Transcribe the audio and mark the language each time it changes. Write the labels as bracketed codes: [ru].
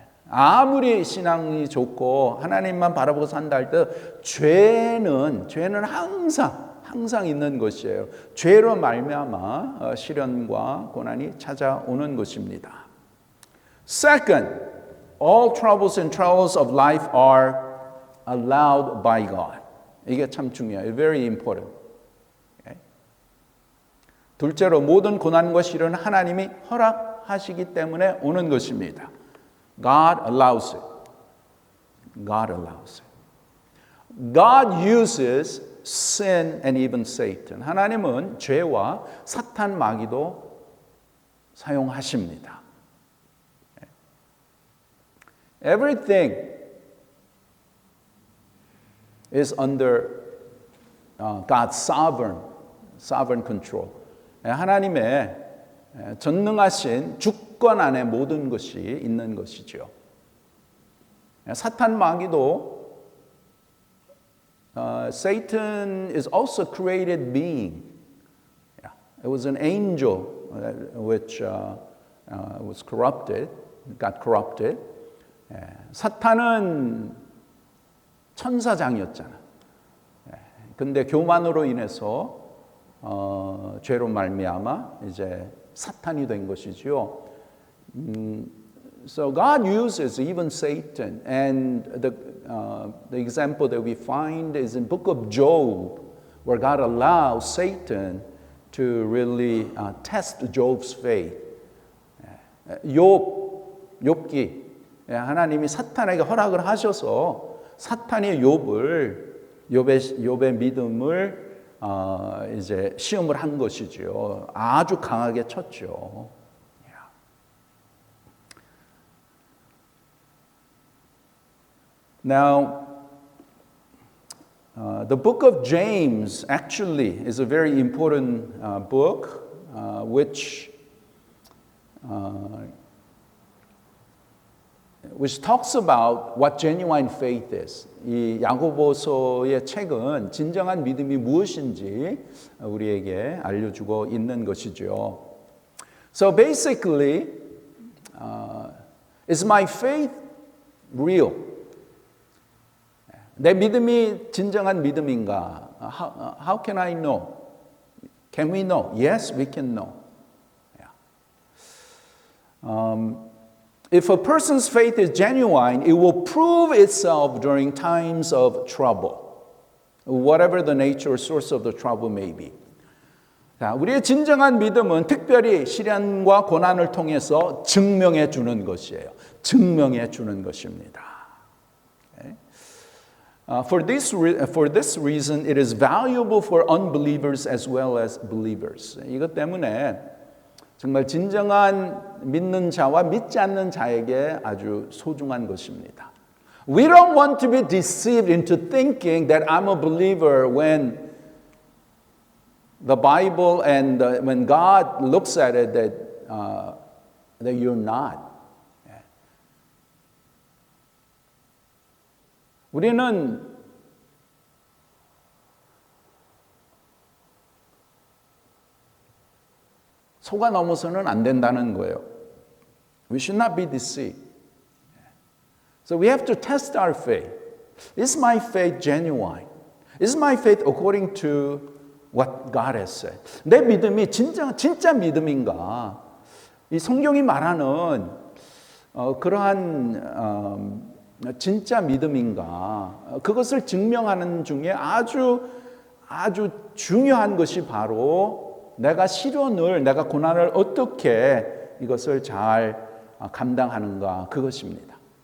[ko] 아무리 신앙이 좋고 하나님만 바라보고 산다 할 때 죄는 항상 있는 것이에요. 죄로 말미암아 시련과 고난이 찾아오는 것입니다. [en] Second, all troubles and trials of life are allowed by God. [ko] 이게 참 중요해요. [en] Very important. Okay? [ko] 둘째로 모든 고난과 시련은 하나님이 허락하시기 때문에 오는 것입니다. [en] God allows it. God allows it. God uses sin and even Satan. [ko] 하나님은 죄와 사탄 마귀도 사용하십니다. [en] Everything is under God's sovereign control. [ko] 하나님의 전능하신 주권 안에 모든 것이 있는 것이죠. 사탄 마귀도 [en] Satan is also a created being. It was an angel which was corrupted, got corrupted. [ko] 사탄은 천사장이었잖아. 근데 교만으로 인해서 죄로 말미암아 이제 사탄이 된 것이죠. [en] So God uses even Satan, and the example that we find is in book of Job, where God allows Satan to really test Job's faith. [ko] 욥기 하나님이 사탄에게 허락을 하셔서 사탄이 욥의 믿음을 이제 시험을 한 것이죠. 아주 강하게 쳤죠. [en] Now, the book of James actually is a very important book, which talks about what genuine faith is. [ko] 이 야고보서의 책은 진정한 믿음이 무엇인지 우리에게 알려주고 있는 것이죠. [en] So basically, is my faith real? [ko] 내 믿음이 진정한 믿음인가? [en] How can I know? Can we know? Yes, we can know. If a person's faith is genuine, it will prove itself during times of trouble. whatever the nature or source of the trouble may be. [ko] 자, 우리의 진정한 믿음은 특별히 시련과 고난을 통해서 증명해 주는 것이에요. 증명해 주는 것입니다. Okay? [en] For this reason, it is valuable for unbelievers as well as believers. [ko] 이것 때문에 정말 진정한 믿는 자와 믿지 않는 자에게 아주 소중한 것입니다. [en] We don't want to be deceived into thinking that I'm a believer when the Bible and when God looks at it that you're not. [ko] 우리는 속아 넘어서는 안 된다는 거예요. [en] We should not be deceived. So we have to test our faith. Is my faith genuine? Is my faith according to what God has said? [ko] 내 믿음이 진짜 믿음인가? 이 성경이 말하는 그러한 진짜 믿음인가? 그것을 증명하는 중에 아주 중요한 것이 바로 내가 고난을 어떻게 이것을 잘 감당하는가 그것입니다.